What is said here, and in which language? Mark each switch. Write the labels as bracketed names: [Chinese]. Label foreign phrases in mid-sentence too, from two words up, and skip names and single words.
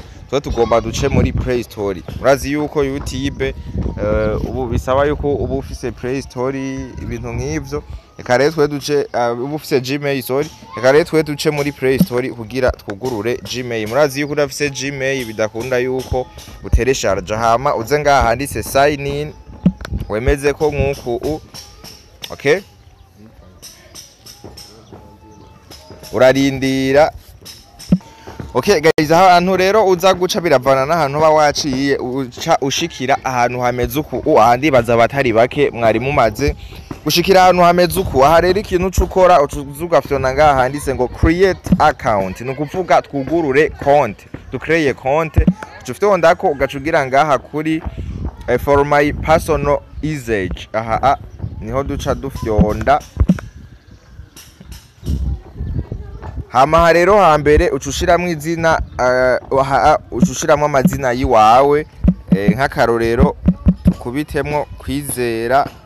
[Rundi] Twe tugomba duce muri Play Store. Murazi yuko YouTube ubu bisaba yuko ubu ufise Play Store ibintu nk'ivyo. Reka rero twe duce ubu ufise Gmail, sorry. Reka rero twe duce muri Play Store kugira twugurure Gmail. Murazi yuko udafise Gmail bidakunda yuko uteresharge, hama uze ngaha handitse [English] sign in, [Rundi] wemeze ko nkuko okay, urarindira. [English] Okay guys, [Rundi] ahantu rero uza guca biravana n'ahantu ba waciye uca ushikira ahantu hameze uku. Ahandi baza batari bake mwari mumaze gushikira ahantu hameze uku. Aha rero ikintu cukora uzugafyona ngaha handitse ngo [English] create account, [Rundi] nukuvuga twugurure konte, ducreate konte. Ufite ndako ugacugira ngaha kuri [English] for my personal usage. [Rundi] Aha niho duca dufyonda. Hama rero hambere ucushiramwe izina, ucushiramwe amazina yiwawe, nk'akarorero tukubitemwo Kwizera.